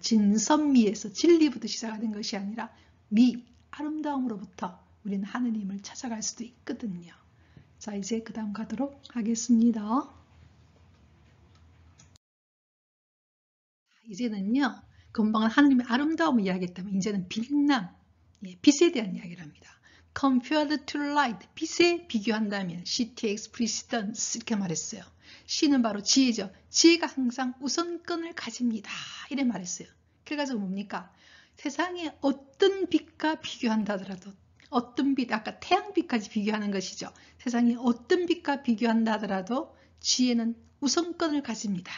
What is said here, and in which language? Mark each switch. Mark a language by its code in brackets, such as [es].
[ko] 진선미에서 진리부터 시작하는 것이 아니라 아름다움으로부터 우리는 하느님을 찾아갈 수도 있거든요. 자, 이제 그 다음 가도록 하겠습니다. 이제는요, 금방은 하느님의 아름다움을 이야기했다면 이제는 빛남, 빛에 대한 이야기를 합니다. [en] Compared to light, [ko] 빛에 비교한다면 [en] she takes precedence [ko] 이렇게 말했어요. she는 바로 지혜죠. 지혜가 항상 우선권을 가집니다. 이래 말했어요. 결과적으로 뭡니까? 세상에 어떤 빛과 비교한다 하더라도 어떤 빛, 아까 태양빛까지 비교하는 것이죠. 세상에 어떤 빛과 비교한다 하더라도 지혜는 우선권을 가집니다.